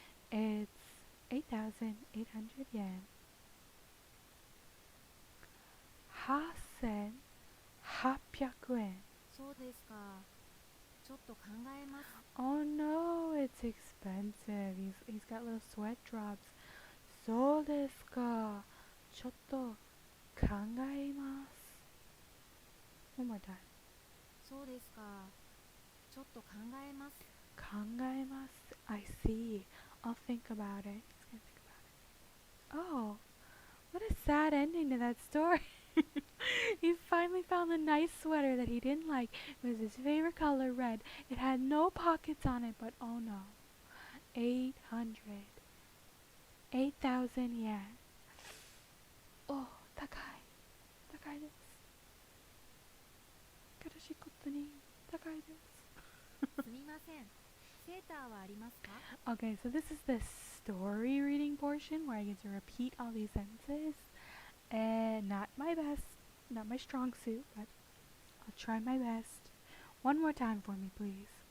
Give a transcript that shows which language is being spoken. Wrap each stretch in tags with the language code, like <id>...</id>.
<en>It's 8,800 yen.</en> <ja>8800円。そうですか。ちょっと考えます。</ja> <en>Oh no, it's expensive. He's got little sweat drops.</en> <ja>そうですか。ちょっと考えます。</ja> <en>One more time.</en> <ja>そうですか。ちょっと考えます。考えます.</ja> <en>I see. I'll think about it. He's gonna think about it. Oh, what a sad ending to that story. He finally found the nice sweater that he didn't like. It was his favorite color, red. It had no pockets on it, but oh no. 800. 8,000 yen.</en> <ja>Oh, 高い。悲しいことに高いです。すみません。セーターはありますか？</ja> <en>Okay, so this is the story reading portion where I get to repeat all these sentences. And not my best, not my strong suit, but I'll try my best. One more time for me, please.</en>